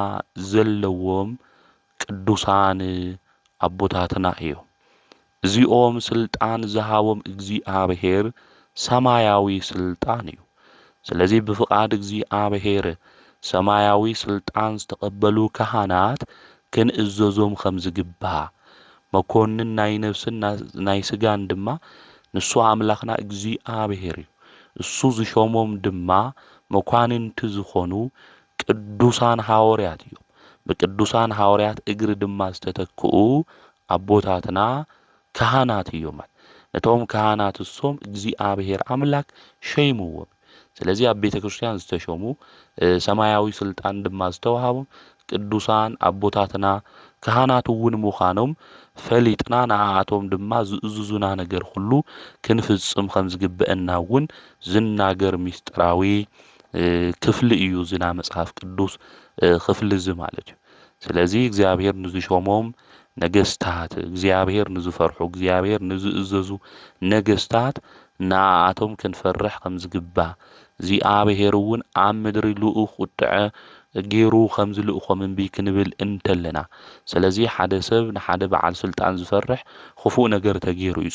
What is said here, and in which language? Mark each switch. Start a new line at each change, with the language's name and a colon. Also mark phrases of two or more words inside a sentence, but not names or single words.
Tigrinya: ዘለዎም ቅዱሳን ኣቦታትና እዮም። እዚኦም ስልጣን ዝሃቦም እግዚአብሔር ሰማያዊ ስልጣን እዩ። ስለዚህ ብፍቃድ እግዚአብሔር ሰማያዊ ስልጣን ዝተቀበሉ ካህናት ክንእዘዞም ከም ዝግባእ፣ መኮንን ናይ ነፍስን ናይ ስጋን ድማ ንሱ ኣምላኽና እግዚአብሔር እዩ። እሱ ዝሾሞም ድማ መኳንንቲ ዝኾኑ ቅዱሳን ሐዋርያት እዮም። ብቅዱሳን ሐዋርያት እግሪ ድማ ዝተተክኡ ኣቦታትና ካህናት እዮም። ነቶም ካህናት እሶም እግዚአብሔር አምላክ ሸይምዎም። ስለዚህ ኣብ ቤተ ክርስቲያን ዝተሾሙ ሰማያዊ ስልጣን ድማ ዝተዋሃቦም ቅዱሳን ኣቦታትና ካህናት እውን ምዃኖም ፈሊጥና ንዓኣቶም ድማ ዝእዝዙና ነገር ሁሉ ክንፍጽም ከም ዝግበአና እውን ዝናገር ሚስጥራዊ ክፍሊ እዩ ዝና መጽሐፍ ቅዱስ ክፍሊ ዝ ማለት እዩ። ስለዚህ እግዚአብሔር ንዝሾሞም ነገስታት፣ እግዚአብሔር ንዝፈርሑ፣ እግዚአብሔር ንዝእዘዙ ነገስታት ንዓኣቶም ክንፈርሕ ከም ዝግባእ እግዚአብሔር እውን ኣብ ምድሪ ልኡኽ ቁጥዐ ገይሩ ከም ዝልእኾም እምቢ ክንብል እንተለና፣ ስለዚህ ሓደ ሰብ ንሓደ በዓል ስልጣን ዝፈርሕ ክፉእ ነገር ተገይሩ እዩ፣